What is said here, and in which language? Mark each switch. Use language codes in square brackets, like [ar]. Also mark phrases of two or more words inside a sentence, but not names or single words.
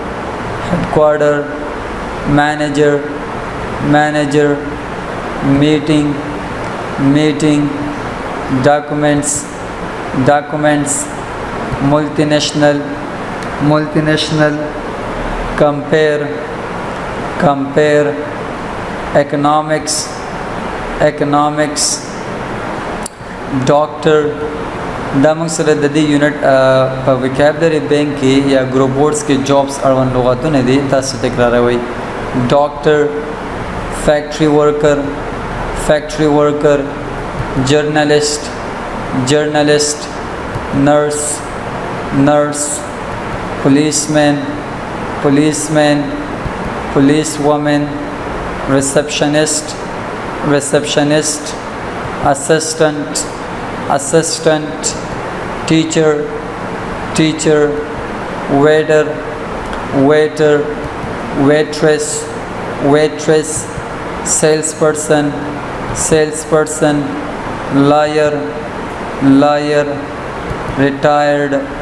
[en] manager, meeting, documents, multinational, compare, economics, doctor. [ps] دا موږ سره د دې یونټ په [en] vocabulary bank [ps] کې یا [en] group boards [ps] کې جابس اړوند لغتونه دي، تاسو تکراروئ. [en] doctor, factory worker, journalist, nurse, policeman, policewoman, receptionist, assistant, teacher, waiter, waitress, salesperson, lawyer, retired.